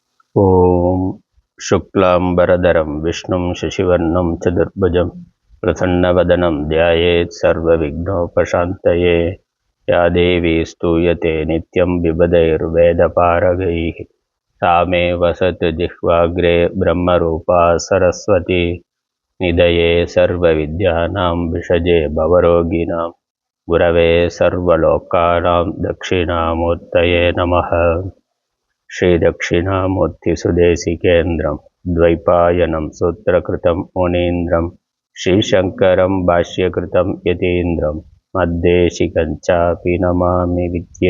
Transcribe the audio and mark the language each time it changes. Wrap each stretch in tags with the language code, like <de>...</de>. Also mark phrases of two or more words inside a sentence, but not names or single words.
<sa>ओम् शुक्लाम्बरधरं विष्णुं शशिवर्णं चतुर्भुजं प्रसन्नवदनं ध्यायेत् सर्व विघ्नोपशान्तये या देवी स्तूयते नित्यं विबुधैर्वेदपारगैः सा मे वसतु जिह्वाग्रे ब्रह्मरूपा सरस्वती निधये सर्वविद्यानां विषजे भवरोगिणां गुरवे सर्वलोकानां दक्षिणामूर्तये नमः। श्रीदक्षिणामूर्तिसुदेशिकेन्द्रं द्वैपायनं सूत्रकृतं मुनीन्द्रं श्रीशङ्करं भाष्यकृतं यतीन्द्रं मद्देशिकञ्चापि नमामि विद्यै।</sa>